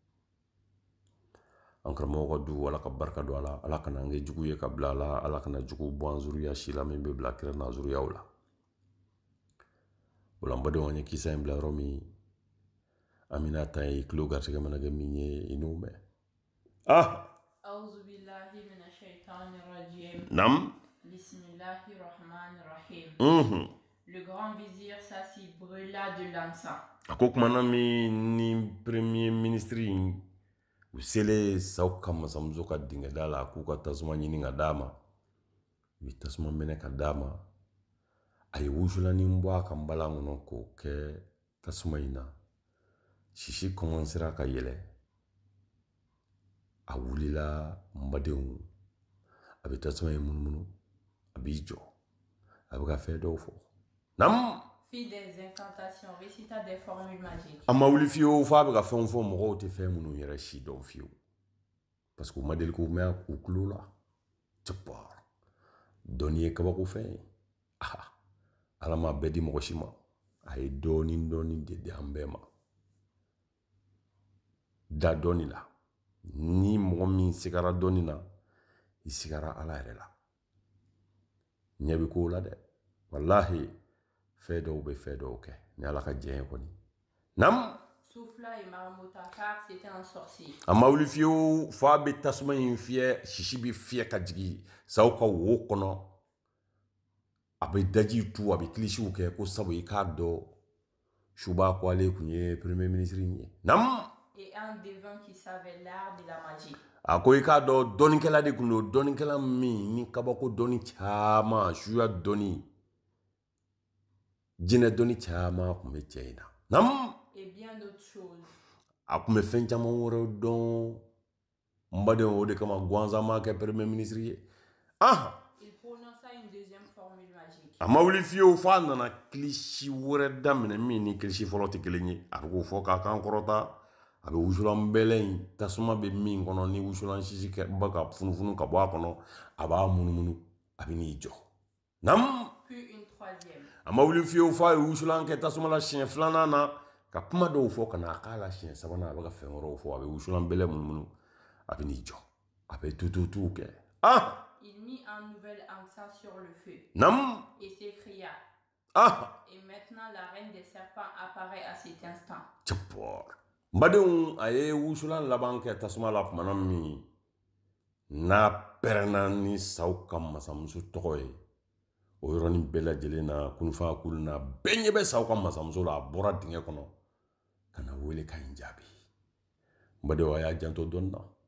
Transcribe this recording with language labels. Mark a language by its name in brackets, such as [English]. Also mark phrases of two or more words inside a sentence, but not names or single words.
[Bambara] an karamɔgɔ ka du ala ka barika don a la ala kana an kɛ jugu ye ka bila a la ala kana jugu bɔ an zuriya si la min bɛ bila kira n'a zuriyaw la o la n badenw an ye kisa in bila yɔrɔ min an bɛna ta ye kilo garisɛgɛ mana kɛ min ye i n'o mɛn nam bismillahirrahmanirrahim. [French] Le grand vizir s'assit brûla de l'encens. [Bambara] A ko kumana min ni [French] premier ministre [Bambara] u selen saw ka masamuso ka dingɛda la k'u ka tasuma ɲini ka d'a ma u ye tasuma minɛ ka d'a ma a ye wusulanin bɔ a ka nbalan kɔnɔ k'o kɛ tasuma in na sisi kɔmansera ka yɛlɛ a wulila n badenw a bɛ tasuma in munumunu a b'i jɔ a bɛ ka fɛn dɔw fɔ nam [French] Fit des incantations, récita des formules magiques. [Bambara] A ma wuli fiyewu f'a bɛ ka fɛnw fɔ mɔgɔw tɛ fɛn minnu yɛrɛ si dɔn fiyewu [French] parce que [Bambara] u ma deli k'u mɛn u tulo la cɛpɔr dɔnni ye kabako fɛn ye ala ma bɛɛ di mɔgɔ si ma a ye dɔɔni de di an bɛɛ ma da dɔɔni la ni mɔgɔ min sigara dɔɔni na i sigara ala yɛrɛ la ɲɛ bi ko la dɛ wallahi fɛn dɔw bɛ fɛn dɔw kɛ ni ala ka jɛn ye kɔni nam [French] Souffla et Marmota, car c'était un sorcier. [Bambara] a ma wuli fiyewu f'a bɛ tasuma in fiyɛ sisi bi fiyɛ ka jigin saw ka wo kɔnɔ a bɛ daji tu a bɛ kilisiw kɛ ko sabu i k'a dɔn suba ko ale kun ye [French] premier ministre [Bambara] ye nam [French] Et un devin qui savait l'art de la magie. [Bambara] a ko i k'a dɔn dɔnnikɛla de kun don dɔnnikɛla min ni kabako dɔnni caman suya dɔnni jinɛ dɔnni caman kun bɛ cɛ in na nam [French] Et bien d'autres choses. [Bambara] a kun bɛ fɛn caman wɛrɛw dɔn n badenw o de kama gansan ma kɛ [French] premier ministre [Bambara] ye [French] Il prononça une deuxième formule magique. [Bambara] a ma wuli fiyewu f'a nana kilisi wɛrɛ daminɛ min ni kilisi fɔlɔ tɛ kelen ye a bɛ k'o fɔ k'a kan kɔrɔta a bɛ wusulan bɛlɛ in tasuma bɛ min kɔnɔ ni wusulan sisi ba ka funufunu ka bɔ a kɔnɔ a b'a munumunu a bɛ n'i jɔ nam [French] Puis une troisième. [Bambara] a ma wuli fiyewu f'a ye wusulan kɛ tasuma la siɲɛ filanan na ka kuma dɔw fɔ ka na a k'a la siɲɛ sabanan a bɛ ka fɛn wɛrɛw fɔ a bɛ wusulan bɛlɛ munumunu a bɛ n'i jɔ a bɛ tututu kɛ [French] Il mit un nouvel accent sur le feu [Bambara] nam [French] et s'écria. Et maintenant la reine des serpents apparaît à cet instant. [Bambara] Cɛpɔr n badenw a ye wusulan laban kɛ tasuma la tumana min n'a pɛrɛnna ni saw ka masamuso tɔgɔ ye o yɔrɔnin bɛɛ lajɛlen na kunufan kulu na bɛɛ ɲɛ bɛ saw ka masamuso la a bɔra dingɛ kɔnɔ ka na wele ka ɲi jaabi n badenw a y'a janto dɔɔni na